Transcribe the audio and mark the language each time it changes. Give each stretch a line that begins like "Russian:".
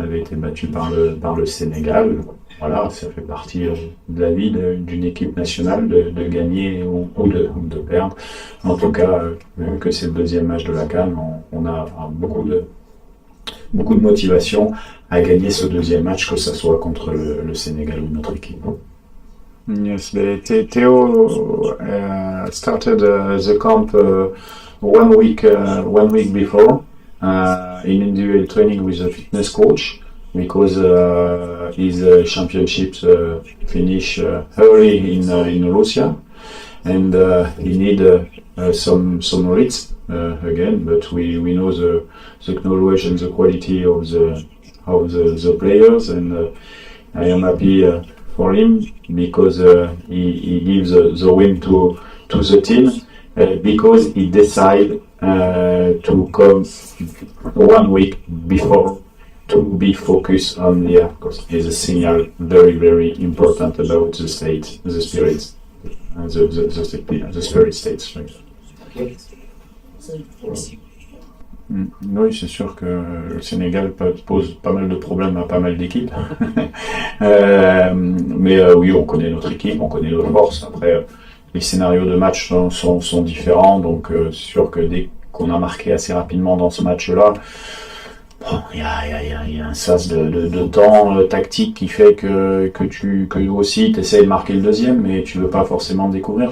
French: On avait été battu par le Sénégal. Voilà, ça fait partie de la vie d'une équipe nationale de gagner ou de perdre. En tout cas, vu que c'est le deuxième match de la CAN, on a beaucoup de motivation à gagner ce deuxième match, que ce soit contre le Sénégal ou notre équipe.
English: Yes, Theo started the camp 1 week before in individual training with a fitness coach because his championships finish early in Russia, and he need some rest again. But we know the knowledge and the quality of the players, and I am happy for him because he gives the win to the team. Because he decided to come 1 week before to be focused on the course. Is a signal very, very important about the state, the spirit, the spirit states. Right?
French: Oui, c'est sûr que le Sénégal pose pas mal de problèmes à pas mal d'équipes. Mais oui, on connaît notre équipe, on connaît nos forces. Après, les scénarios de match sont différents, donc c'est sûr que dès qu'on a marqué assez rapidement dans ce match-là, il y a un sas de temps tactique qui fait que aussi t'essayes de marquer le deuxième, mais tu veux pas forcément découvrir.